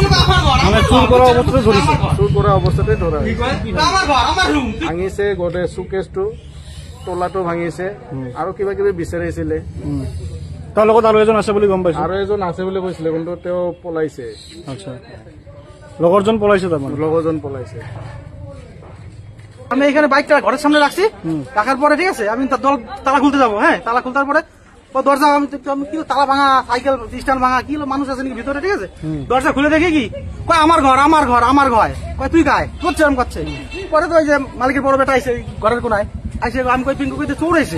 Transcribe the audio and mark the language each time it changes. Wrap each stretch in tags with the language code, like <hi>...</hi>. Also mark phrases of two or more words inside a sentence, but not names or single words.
<as>মানে চুৰ কৰা অৱস্থাতে ধৰিছে? চুৰ কৰা অৱস্থাতে ধৰা ভাঙিছে। গোটেই চুকেছটো তলাটো ভাঙিছে আৰু কিবা কিবি বিচাৰিছিলে। তাৰ লগত আৰু এজন আছে বুলি গম পাইছে? আৰু এজন আছে বুলি কৈছিলে, কিন্তু তেওঁ পলাইছে। আচ্ছা, লগৰজন পলাইছে? তাৰমানে লগৰজন পলাইছে।</as> <bn>আমি এখানে বাইকটা ঘরের সামনে রাখছি, রাখার পরে ঠিক আছে আমি তালা খুলতে যাবো। হ্যাঁ, তালা খুলতার পরে দরজা আমি কি তালা ভাঙা, সাইকেল স্ট্যান্ড ভাঙা, কি মানুষ আছে নাকি ভিতরে, ঠিক আছে। দরজা খুলে দেখে কি কয় আমার ঘর আমার ঘর আমার ঘর, কয় তুই গায়ে করছে এরকম করছে। পরে তো ওই যে মালিকের বড় বেটা আইসে ঘরের কোনায় আইসে, আমি কই পিঙ্কু কইতে চোর আইসে।</bn>